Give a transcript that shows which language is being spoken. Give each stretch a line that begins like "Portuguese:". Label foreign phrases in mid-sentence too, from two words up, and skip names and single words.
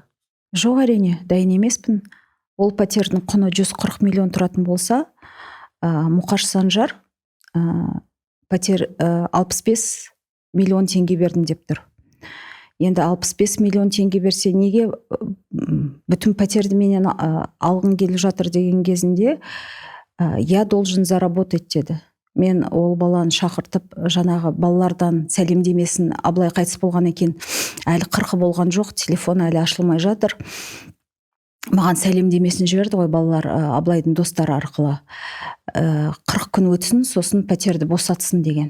Kazakh: Жоқ, әрине, дайын емеспін. Ол пәтердің құны 140 миллион тұратын болса, Мұқаш Санжар пәтер 65 миллион теңге бердім деп тұр. Енді 65 миллион теңге берсе, неге бүтін пәтерді менен алғың келіп жатыр деген кезінде,
Russian: я должен заработать деді.
Kazakh: Мен ол баланы шақыртып, жаңағы балалардан сәлемдемесін, Аблай қайтыс болған екен, әлі 40 болған жоқ, телефон әлі ашылмай жатыр. Маған сәлемдемесін жіберді ғой балалар, Аблайдың достары арқылы. 40 күн өтсін, сосын пәтерді босатсын деген.